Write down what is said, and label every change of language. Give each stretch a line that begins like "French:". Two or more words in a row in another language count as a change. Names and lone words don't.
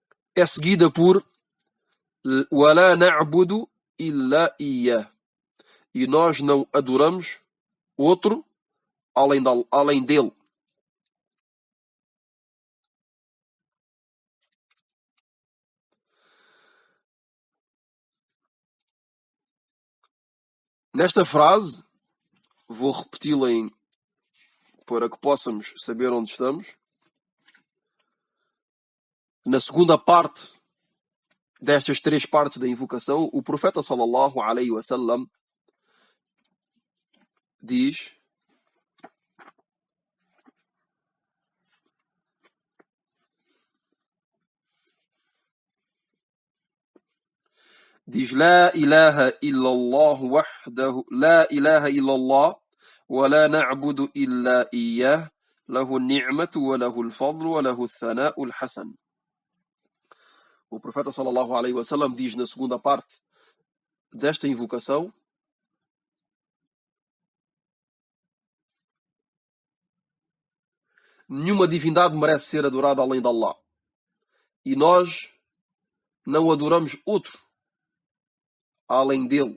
Portuguese: é seguida por
Arabic: وَلَا نَعْبُدُ إِلَّا إِيَّهُ.
Portuguese: E nós não adoramos outro além dele. Nesta frase, vou repeti-la para que possamos saber onde estamos. Na segunda parte destas três partes da invocação, o profeta
Arabic: صلى الله عليه وسلم
Portuguese: diz:
Arabic: لا إله إلا الله وحده لا إله إلا الله ولا نعبد إلا إياه له النعمة وله الفضل وله الثناء الحسن.
Portuguese: O profeta
Arabic: صلى الله عليه وسلم
Portuguese: diz na segunda parte desta invocação: nenhuma divindade merece ser adorada além de Allah. E nós não adoramos outro além dele.